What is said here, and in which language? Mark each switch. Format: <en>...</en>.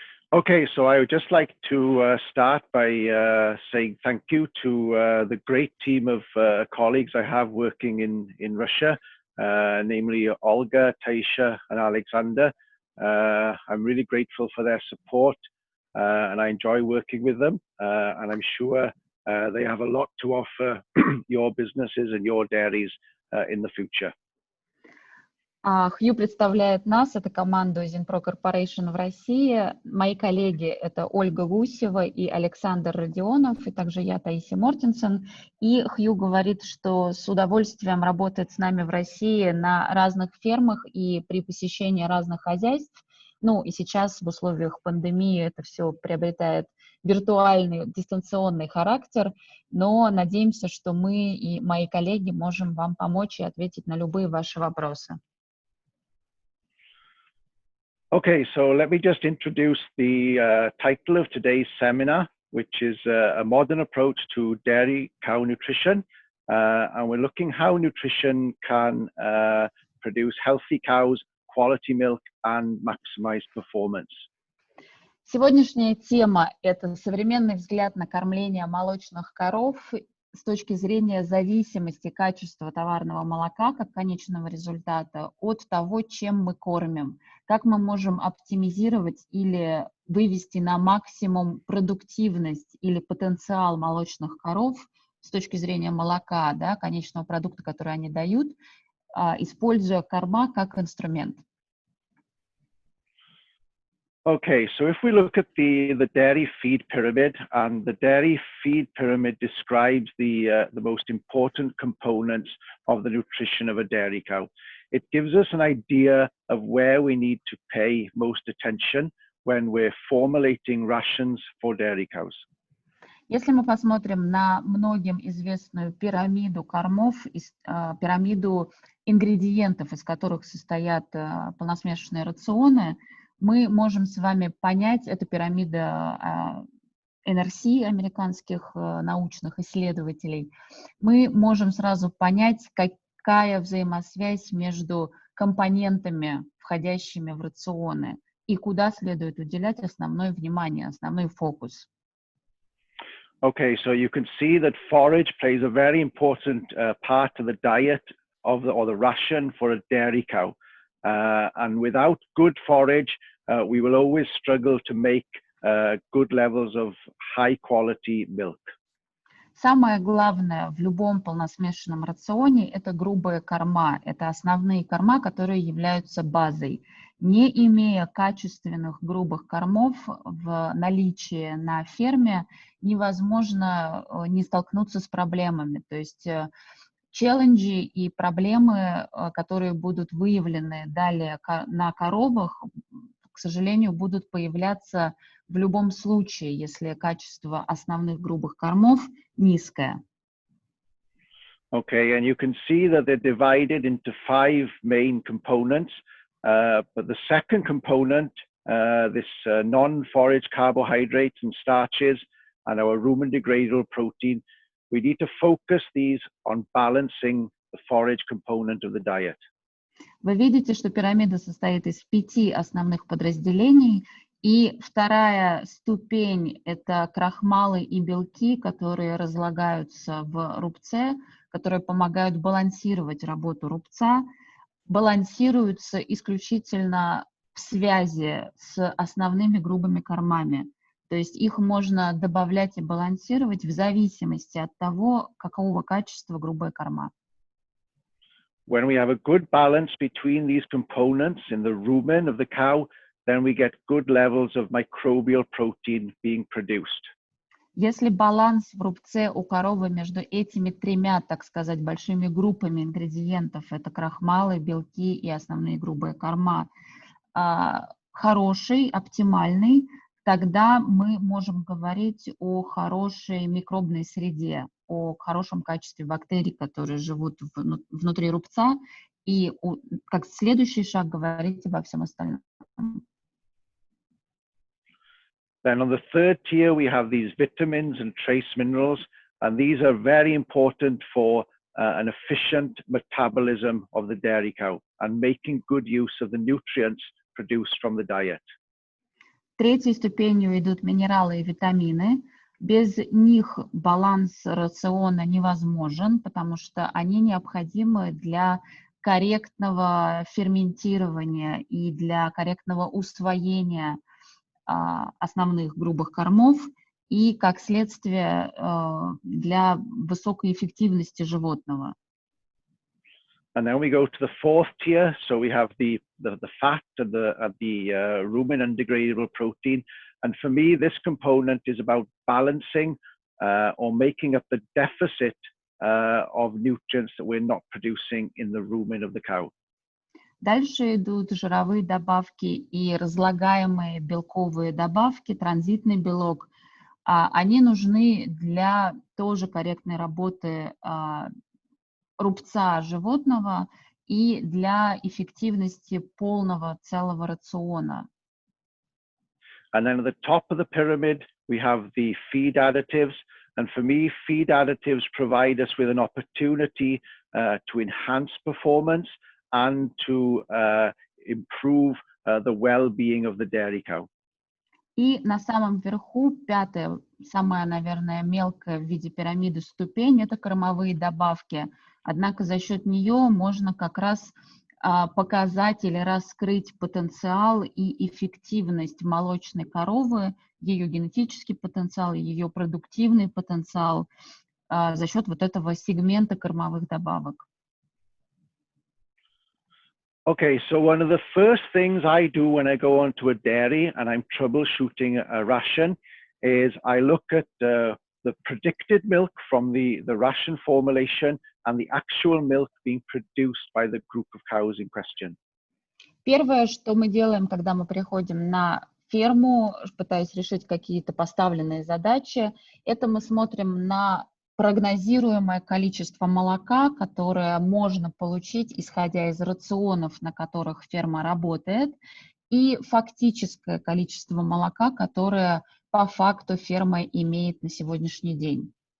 <en>Okay, so I would just like to start by saying thank you to the great team of colleagues I have working in Russia, namely Olga, Taisha, and Alexander. I'm really grateful for their support, and I enjoy working with them, and I'm sure they have a lot to offer your businesses and your dairies in the future.</en> <ru>Хью представляет нас, это команду Zinpro Corporation в России. Мои коллеги — это Ольга Гусева и Александр Родионов, и также я, Таисия Мортенсон. И Хью говорит, что с удовольствием работает с нами в России на разных фермах и при посещении разных хозяйств. Ну и сейчас в условиях пандемии это все приобретает виртуальный, дистанционный характер, но надеемся, что мы и мои коллеги можем вам помочь и ответить на любые ваши вопросы.</ru> <en>Okay, so let me just introduce the title of today's seminar, which is a modern approach to dairy cow nutrition. And we're looking how nutrition can produce healthy cows, quality milk, and maximize performance.</en> <ru>Сегодняшняя тема – это современный взгляд на кормление молочных коров с точки зрения зависимости качества товарного молока как конечного результата от того, чем мы кормим. Как мы можем оптимизировать или вывести на максимум продуктивность или потенциал молочных коров с точки зрения молока, да, конечного продукта, который они дают, используя корма как инструмент.</ru> <en>Okay, so if we look at the dairy feed pyramid, and the dairy feed pyramid describes the most important components of the nutrition of a dairy cow. It gives us an idea of where we need to pay most attention when we're formulating rations for dairy cows.</en> <ru>Если мы посмотрим на многим известную пирамиду кормов, пирамиду ингредиентов, из которых состоят полносмешанные рационы, мы можем с вами понять, это пирамида NRC, американских научных исследователей, мы можем сразу понять, какая взаимосвязь между компонентами, входящими в рационы, и куда следует уделять основное внимание, основной фокус.</ru> <en>Okay, so you can see that forage plays a very important part of the diet of the ration for a dairy cow. And without good forage, we will always struggle to make good levels of high quality milk.</en> <ru>Самое главное в любом полносмешанном рационе – это грубая корма. Это основные корма, которые являются базой. Не имея качественных грубых кормов в наличии на ферме, невозможно не столкнуться с проблемами. То есть челленджи и проблемы, которые будут выявлены далее на коровах, к сожалению, будут появляться в любом случае, если качество основных грубых кормов низкое.</ru> <en>Okay, and you can see that they're divided into 5 main components. But the second component, this non-forage carbohydrates and starches and our rumen-degradable protein, we need to focus these on balancing the forage component of the diet.</en> <ru>Вы видите, что пирамида состоит из 5 основных подразделений, и вторая ступень – это крахмалы и белки, которые разлагаются в рубце, которые помогают балансировать работу рубца, балансируются исключительно в связи с основными грубыми кормами. То есть их можно добавлять и балансировать в зависимости от того, какого качества грубая корма.</ru> <en>When we have a good balance between these components in the rumen of the cow, then we get good levels of microbial protein being produced.</en> <ru>Если баланс в рубце у коровы между этими 3, так сказать, большими группами ингредиентов, это крахмалы, белки и основные грубые корма, хороший, оптимальный, тогда мы можем говорить о хорошей микробной среде, о хорошем качестве бактерий, которые живут внутри рубца, и как следующий шаг говорить обо всем остальном.</ru> <en>Then on the third tier, we have these vitamins and trace minerals, and these are very important for an efficient metabolism of the dairy cow and making good use of the nutrients produced from the diet.</en> <ru>Третьей ступенью идут минералы и витамины. Без них баланс рациона невозможен, потому что они необходимы для корректного ферментирования и для корректного усвоения основных грубых кормов и, как следствие, для высокой эффективности животного.</ru> <en>And then we go to the fourth tier. So we have the fat and the rumen undegradable protein. And for me, this component is about balancing or making up the deficit of nutrients that we're not producing in the rumen of the cow.</en> <ru>Дальше идут жировые добавки и разлагаемые белковые добавки, транзитный белок. Они нужны для тоже корректной работы рубца животного и для эффективности полного целого рациона.</ru> <en>And then at the top of the pyramid, we have the feed additives. And for me, feed additives provide us with an opportunity to enhance performance and to improve the well-being of the dairy cow.</en> <ru>И на самом верху, пятая, самая, наверное, мелкая в виде пирамиды ступень, это кормовые добавки. Однако за счет нее можно как раз показать или раскрыть потенциал и эффективность молочной коровы, ее генетический потенциал, ее продуктивный потенциал за счет вот этого сегмента кормовых добавок.</ru> <en>Okay, so one of the first things I do when I go onto a dairy and I'm troubleshooting a ration is I look at the predicted milk from the ration formulation and the actual milk being produced by the group of cows in question.</en> <ru>Первое, что мы делаем, когда мы приходим на ферму, пытаясь решить какие-то поставленные задачи, это мы смотрим на прогнозируемое количество молока, которое можно получить, исходя из рационов, на которых ферма работает, и фактическое количество молока, которое по факту ферма имеет на сегодняшний день.</ru>